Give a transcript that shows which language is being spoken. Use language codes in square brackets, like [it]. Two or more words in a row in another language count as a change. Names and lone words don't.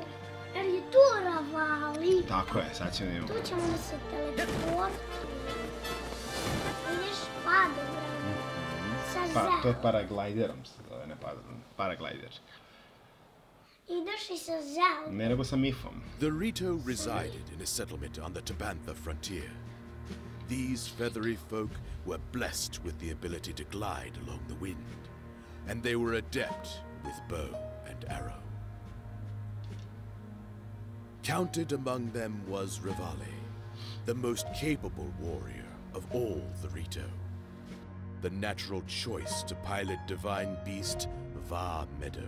[sr] Jer je tu Ravali. Tako je, sad ćemo da idemo. Tu ćemo da se teleportujemo. Ideš padobran. Sa To Zelda. je paragliderom se zove, ne paraglider. Ideš i sa Zelda. Ne nego sa Mifom. [en] The Rito resided in a settlement on the Tabantha frontier. These feathery folk were blessed with the ability to glide along the wind, and they were adept with bow and arrow. Counted among them was Revali, the most capable warrior of all the Rito, the natural choice to pilot divine beast Va Meadow.